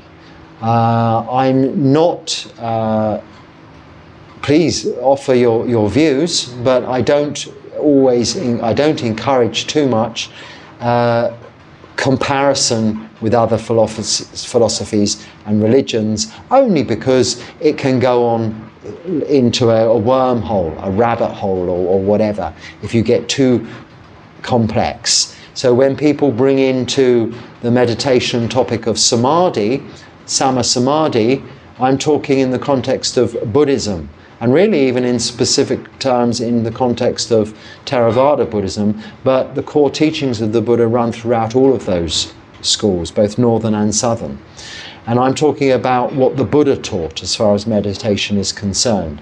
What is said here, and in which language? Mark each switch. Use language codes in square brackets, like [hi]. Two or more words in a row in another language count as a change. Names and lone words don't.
[en] I'm not, please offer your views, but I don't encourage too much comparison with other philosophies and religions, only because it can go on into a wormhole, a rabbit hole, or whatever, if you get too complex. So when people bring into the meditation topic of samadhi, [pi] sama samadhi, [en] I'm talking in the context of Buddhism, and really even in specific terms in the context of Theravada Buddhism, but the core teachings of the Buddha run throughout all of those schools, both northern and southern. And I'm talking about what the Buddha taught as far as meditation is concerned.